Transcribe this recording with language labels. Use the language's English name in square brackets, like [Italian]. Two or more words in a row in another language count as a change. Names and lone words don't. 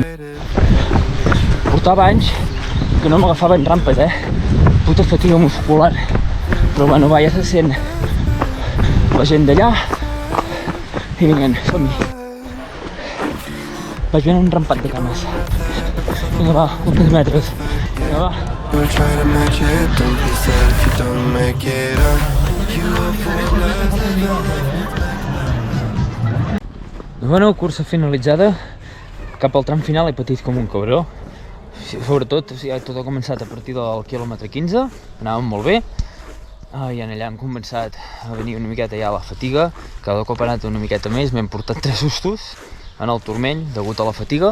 [Catalan] Portava anys que no m'agafaven rampes, puta fatiga muscular, però bueno, va, ja se sent la gent d'allà, i vinguem, som-hi. Vaig venir un rampat de cames. Vinga, va, uns metres. Vinga, va. [English] We're trying to match it, don't be sad if you don't make it up. You are full of [Catalan] Bueno, cursa finalitzada. Cap al tram final he patit com un cabró. Sobretot, tot ha començat a partir del quilòmetre 15, anàvem molt bé. I allà hem començat a venir una miqueta ja la fatiga. Cada cop ha anat una miqueta més, m'hem portat 3 sustos en el turmell degut a la fatiga.